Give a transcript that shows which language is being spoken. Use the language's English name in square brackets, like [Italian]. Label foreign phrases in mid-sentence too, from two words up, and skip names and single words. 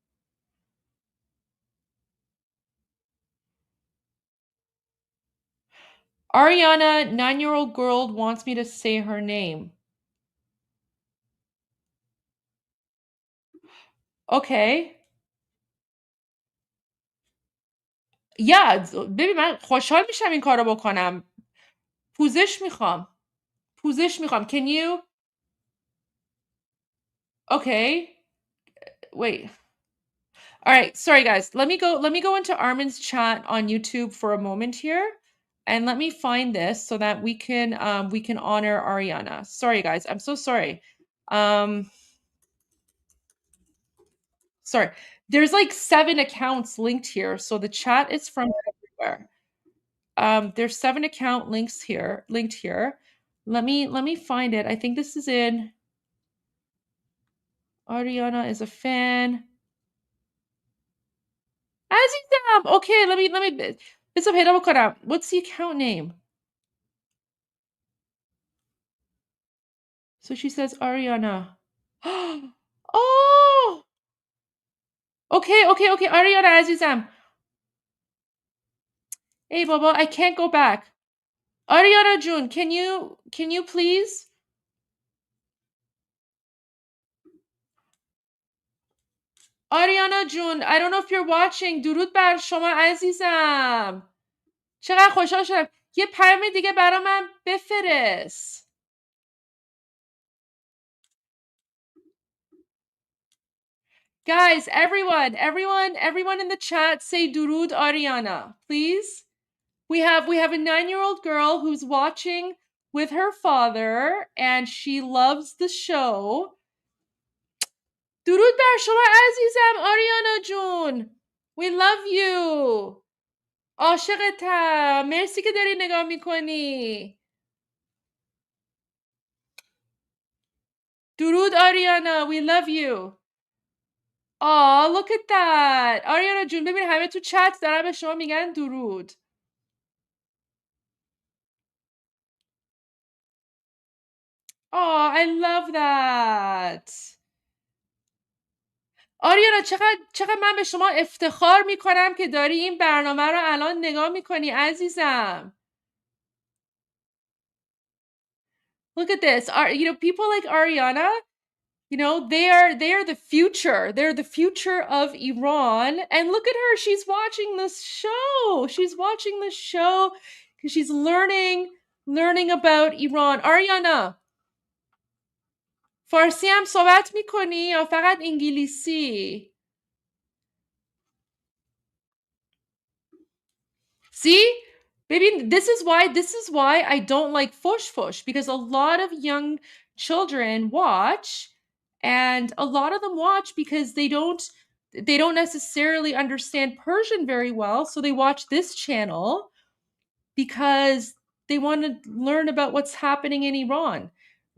[English] Ariana, 9-year-old girl, wants me to say her name. Okay. Yeah, [Persian] ببین من خوشحال میشم این کارو بکنم. پوزش میخوام. [English] Can you? Okay. Wait. All right, sorry guys. Let me go into Armin's chat on YouTube for a moment here. And let me find this so that we can honor Ariana. Sorry guys. I'm so sorry. Sorry. There's like 7 accounts linked here, so the chat is from everywhere. There's 7 account links here, linked here. Let me find it. I think this is in Ariana is a fan. [Persian] عزیزم. [English] Okay, let me [Persian] بذار پیدا بکنم. [English] What's the account name? So she says Ariana. Oh! Okay, Ariana عزیزم. Hey Baba, I can't go back. Ariana June, can you please? Ariana June, I don't know if you're watching. [Persian] درود بر شما عزیزم. چقدر خوشحال شدم. یه پیام دیگه برا من بفرست. [English] Guys, everyone in the chat say درود Ariana, please. We have a 9-year-old girl who's watching with her father and she loves the show. [Persian] درود بر شما عزیزم آریانا جون. [English] We love you. [Persian] عاشقتم. مرسی که داری نگاه میکنی. درود آریانا. [English] We love you. Oh, look at that. [Persian] آریانا جون ببین همه تو چت دارن به شما میگن درود. [English] Oh, I love that. [Persian] آریانا چقدر من به شما افتخار میکنم که داری این برنامه رو الان نگاه میکنی عزیزم. [English] Look at this. People like Ariana, they are the future. They're the future of Iran. And look at her. She's watching this show. She's watching this show because she's learning about Iran. Ariana, [Persian] فارسی هم صحبت میکنی یا فقط انگلیسی؟ [English] See? Baby, this is why I don't like fush because a lot of young children watch and a lot of them watch because they don't necessarily understand Persian very well, so they watch this channel because they want to learn about what's happening in Iran, right?